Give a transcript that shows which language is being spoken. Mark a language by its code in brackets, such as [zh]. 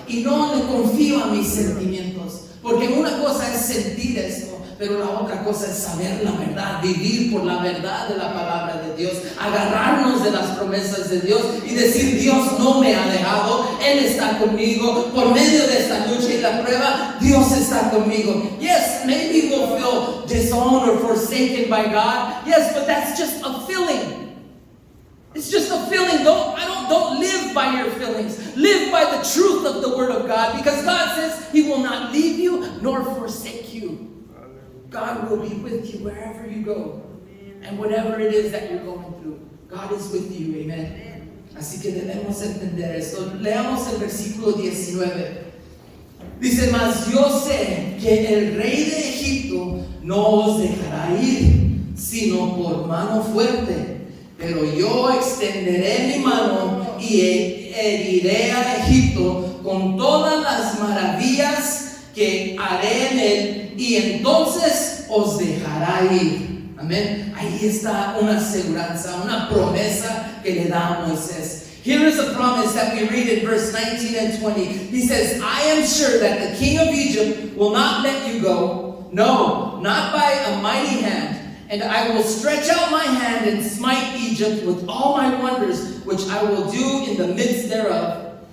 [es] Y no le confío a mis sentimientos. Porque una cosa es sentir esto, pero la otra cosa es saber la verdad, vivir por la verdad de la palabra de Dios, agarrarnos de las promesas de Dios y decir, Dios no me ha dejado, Él está conmigo, por medio de esta lucha y la prueba, Dios está conmigo. [en] Yes, maybe we'll feel disowned or forsaken by God. Yes, but that's just a feeling. It's just a feeling. Don't live by your feelings. Live by the truth of the Word of God, because God says He will not leave you nor forsake you. God will be with you wherever you go and whatever it is that you're going through. God is with you. Amen. [es] Así que debemos entender esto. Leamos el versículo 19. Dice, mas yo sé que el rey de Egipto no os dejará ir, sino por mano fuerte. pero yo extenderé mi mano y heriré a Egipto con todas las maravillas que haré en él, y entonces os dejará ir. Amén. Ahí está una aseguranza, una promesa que le da a Moisés. [en] Here is a promise that we read in verse 19 and 20. He says, I am sure that the king of Egypt will not let you go. No, not by a mighty hand. And I will stretch out my hand and smite Egypt with all my wonders, which I will do in the midst thereof.